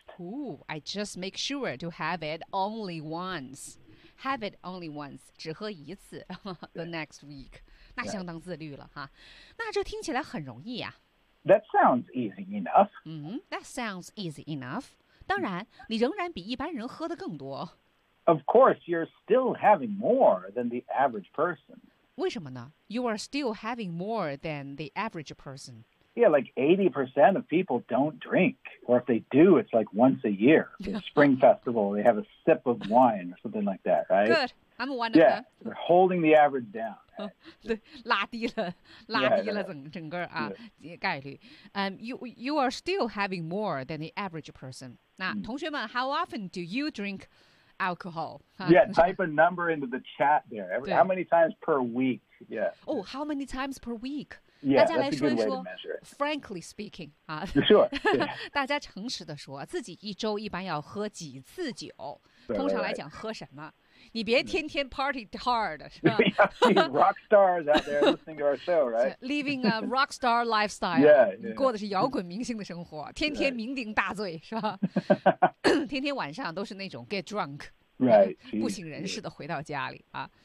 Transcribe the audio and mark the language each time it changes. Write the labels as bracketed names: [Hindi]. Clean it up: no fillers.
[English] Ooh, I just make sure to have it only once. Have it only once. [Chinese] 只喝一次 [English] the next week. [Chinese] 那相当自律了哈。那这听起来很容易啊。 [English] That sounds easy enough. Mm-hmm, that sounds easy enough. [Chinese] 当然，你仍然比一般人喝得更多。 [English] Of course, you're still having more than the average person. [Chinese] 为什么呢？ [English] You are still having more than the average person. Yeah, like 80% of people don't drink. Or if they do, it's like once a year. The spring festival, they have a sip of wine or something like that, right? Good. I'm one of yeah, them. Yeah, they're holding the average down. Right? [Chinese] 对，拉低了 整个、啊、概率。 [English] You are still having more than the average person. 那、mm. [Chinese] 同学们 [English] how often do you drink alcohol? Yeah, type a number into the chat there. How many times per week? Yeah. Oh, how many times per week? Yeah, [Chinese] 大家来说一说 [English] ，Frankly speaking, 啊，Sure， [Chinese] 大家诚实的说，自己一周一般要喝几次酒？通常来讲，喝什么？你别天天 [English] party hard， [Chinese] 是吧 [English] ？Rock stars out there listening to our show, right? Living a rock star lifestyle. Yeah, yeah. [Chinese] 过的是摇滚明星的生活，天天酩酊大醉，是吧？天天晚上都是那种 [English] get drunk， right？ [Chinese] 不省人事的回到家里啊。